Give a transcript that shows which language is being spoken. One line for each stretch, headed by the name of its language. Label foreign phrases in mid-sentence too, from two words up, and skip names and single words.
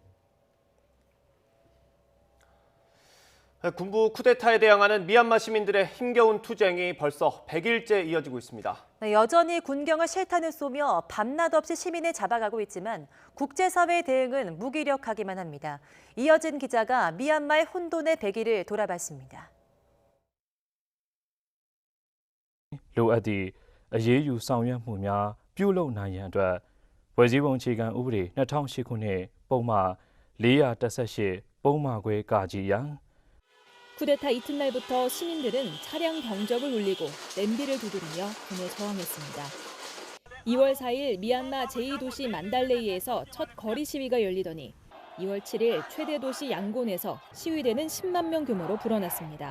Korean: 군부 쿠데타에 대항하는 미얀마 시민들의 힘겨운 투쟁이 벌써 100일째 이어지고 있습니다. 네, 여전히 군경을 실탄을 쏘며 밤낮 없이 시민을 잡아가고 있지만 국제사회의 대응은 무기력하기만 합니다. 이어진 기자가 미얀마의 혼돈의 100일을 돌아봤습니다.
Burmese: လိုအပ်သည့်အရေးယူဆောင်ရွက်မှုများပြုလုပ်နိုင်ရန်အတွက်ဖွဲ့စည်းပုံအခြေခံဥပဒေ2008ခုနှစ်ပုံမှန်418ပုံမှန်ခွဲကကြီးရန်
Korean: 쿠데타 이튿날부터 시민들은 차량 경적을 울리고 냄비를 두드리며 군에 저항했습니다. 2월 4일 미얀마 제2도시 만달레이에서 첫 거리 시위가 열리더니 2월 7일 최대 도시 양곤에서 시위대는 10만 명 규모로 불어났습니다.